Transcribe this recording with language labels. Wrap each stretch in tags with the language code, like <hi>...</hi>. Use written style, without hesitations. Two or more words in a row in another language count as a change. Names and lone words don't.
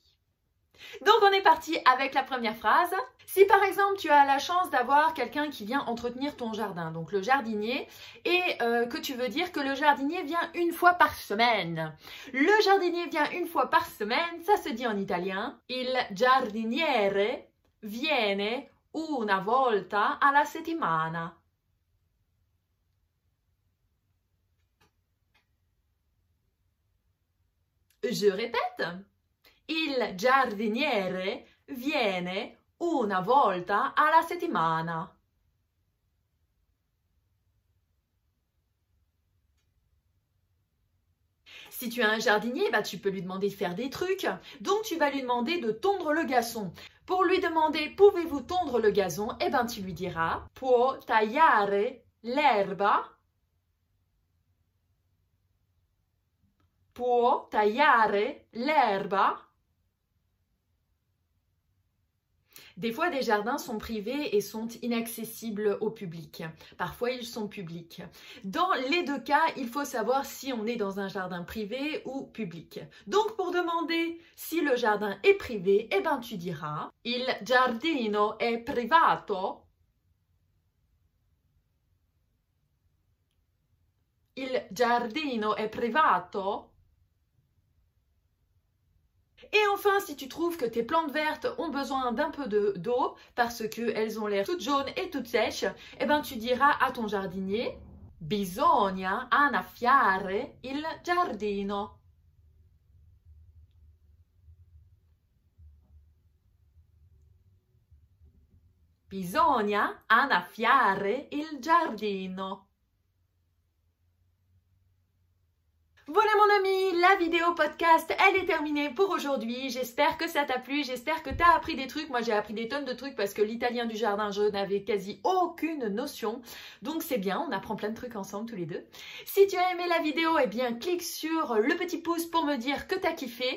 <fr>Donc on est parti avec la première phrase. Si par exemple tu as la chance d'avoir quelqu'un qui vient entretenir ton jardin, donc le jardinier, et que tu veux dire que le jardinier vient une fois par semaine. Le jardinier vient une fois par semaine, ça se dit en italien.</fr> <it>Il giardiniere viene una volta alla settimana.</it> <fr>Je répète.</fr> <it>Il giardiniere viene una volta alla settimana.</it> <fr>Si tu as un jardinier, bah, tu peux lui demander de faire des trucs. Donc, tu vas lui demander de tondre le gazon. Pour lui demander, pouvez-vous tondre le gazon? Eh bien, tu lui diras,</fr> <it>può tagliare l'erba? Può tagliare l'erba?</it> <fr>Des fois, des jardins sont privés et sont inaccessibles au public. Parfois, ils sont publics. Dans les deux cas, il faut savoir si on est dans un jardin privé ou public. Donc, pour demander si le jardin est privé, eh ben, tu diras «</fr> <it>Il giardino è privato ». Il giardino è privato.</it> <fr>Et enfin, si tu trouves que tes plantes vertes ont besoin d'un peu d'eau parce qu'elles ont l'air toutes jaunes et toutes sèches, eh ben, tu diras à ton jardinier «</fr> <it>Bisogna annaffiare il giardino ». Bisogna annaffiare il giardino.</it> <fr>Voilà mon ami, la vidéo podcast, elle est terminée pour aujourd'hui. J'espère que ça t'a plu, j'espère que tu as appris des trucs. Moi, j'ai appris des tonnes de trucs parce que l'italien du jardin, je n'avais quasi aucune notion. Donc, c'est bien, on apprend plein de trucs ensemble tous les deux. Si tu as aimé la vidéo, eh bien, clique sur le petit pouce pour me dire que tu as kiffé.</fr>